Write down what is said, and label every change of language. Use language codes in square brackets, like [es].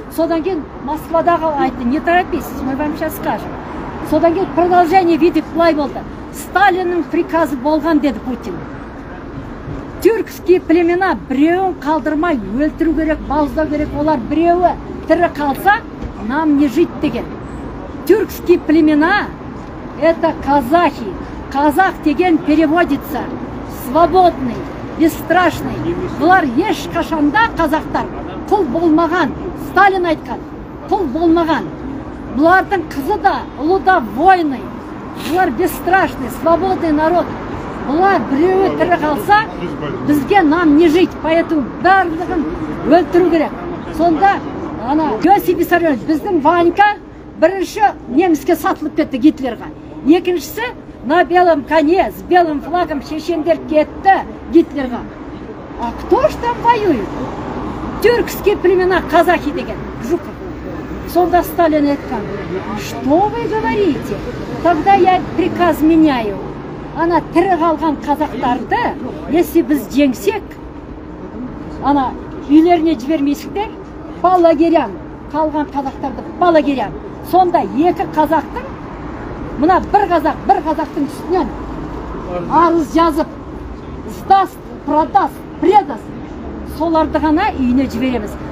[kk] Содан кейін Москвадағы айтты, [ru] не торопитесь, мы вам сейчас скажем. [kk] Содан кейін продолжение видик былай болды. Сталиннің приказы болған деді Путин. [ru] Тюркские племена [kk] біреуін қалдырмай өлтіру керек, бауыздау керек, олар біреуі тірі қалса, [ru] нам не жить [kk] деген. [ru] Тюркские племена это казахи. Казах деген переводится свободный, бесстрашный. [kk] Бұлар ешқашанда қазақтар құл болмаған. Сталин айтқан, құл болмаған. Бұлардың қызы да, ұлы да воины. [ru] Бұлар бесстрашный, свободный народ. [kk] Бұлар біреуі тірі қалса, бізге [ru] нам не жить, [kk] поэтому барлығын өлтіру керек. Сонда Иосиф Виссарионович, біздің Ванька бірінші неміске сатылып кетті Гитлерға. [ru] Екіншісі на белом коне с белым флагом [kk] шешендер кетті Гитлерға. [ru] А кто ж там воюет? Тюркские племена, казахи деген, Жуков. [kk] Сонда Сталин айтқан, [ru] что вы говорите? Тогда я приказ меняю. [kk] Ана тірі қалған қазақтарды, если біз жеңсек, ана үйлеріне жібермейсіңдер, [ru] по лагерям, [kk] қалған қазақтарды по лагерям. Сонда екі қазақтың, мына бір қазақтың үстінен арыз жазып, [ru] сдаст, продаст, предаст, [kk] соларды ғана үйіне жібереміз.